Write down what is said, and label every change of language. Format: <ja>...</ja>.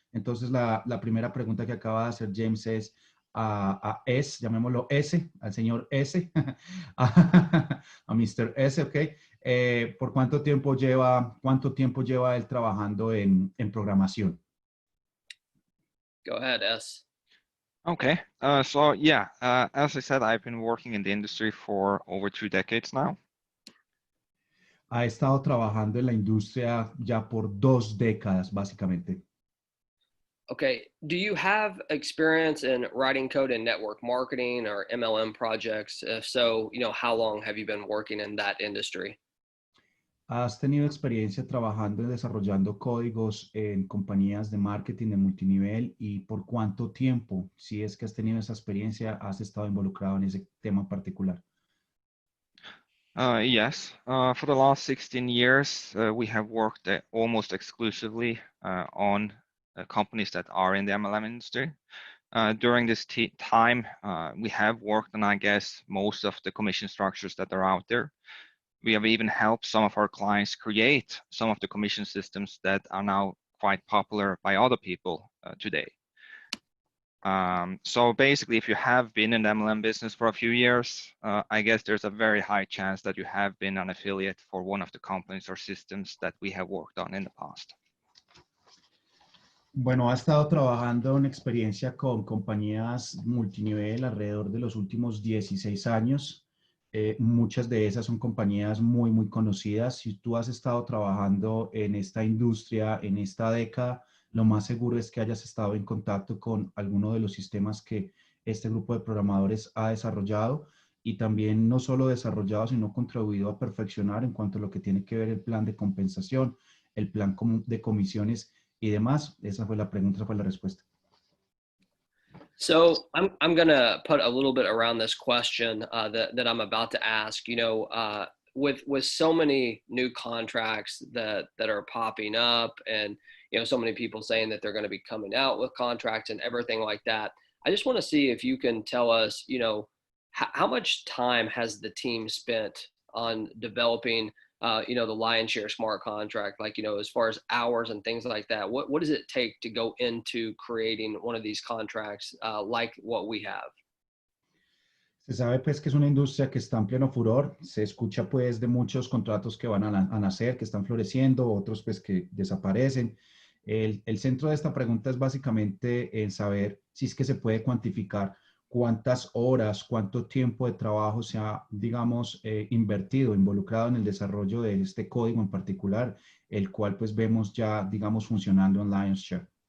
<es>Entonces, la primera pregunta que acaba de hacer James es a S, llamémoslo S, al señor S, a Mr. S, ¿ok? ¿Por cuánto tiempo lleva él trabajando en programación?</es> <en>Go ahead, S. Okay, so yeah, as I said, I've been working in the industry for over 2 decades now.</en> <es>Ha estado trabajando en la industria ya por 2 décadas, básicamente.</es> <en>Okay, do you have experience in writing code in network marketing or MLM projects? If so, how long have you been working in that industry?</en> <es>¿Has tenido experiencia trabajando y desarrollando códigos en compañías de marketing de multinivel y por cuánto tiempo, si es que has tenido esa experiencia, has estado involucrado en ese tema en particular?</es> <en>Yes, for the last 16 years, we have worked almost exclusively on companies that are in the MLM industry. During this time, we have worked on, I guess, most of the commission structures that are out there. We have even helped some of our clients create some of the commission systems that are now quite popular by other people today. So basically, if you have been in the MLM business for a few years, I guess there's a very high chance that you have been an affiliate for one of the companies or systems that we have worked on in the past.</en> <es>Bueno, ha estado trabajando en experiencia con compañías multinivel alrededor de los últimos 16 años. Muchas de esas son compañías muy, muy conocidas. Si tú has estado trabajando en esta industria, en esta década, lo más seguro es que hayas estado en contacto con alguno de los sistemas que este grupo de programadores ha desarrollado y también no solo desarrollado, sino contribuido a perfeccionar en cuanto a lo que tiene que ver el plan de compensación, el plan de comisiones y demás. Esa fue la pregunta, esa fue la respuesta.</es> <en>So I'm gonna put a little bit around this question that I'm about to ask. With so many new contracts that are popping up, and so many people saying that they're going to be coming out with contracts and everything like that. I just want to see if you can tell us, how much time has the team spent on developing the lion's share smart contract, like, as far as hours and things like that. What does it take to go into creating one of these contracts like what we have?</en> <es>Se sabe pues que es una industria que está en pleno furor. Se escucha pues de muchos contratos que van a nacer, que están floreciendo, otros pues que desaparecen. El centro de esta pregunta es básicamente en saber si es que se puede cuantificar cuántas horas, cuánto tiempo de trabajo se ha, digamos, invertido, involucrado en el desarrollo de este código en particular, el cual pues vemos ya, digamos, funcionando en Lion's Share.</es>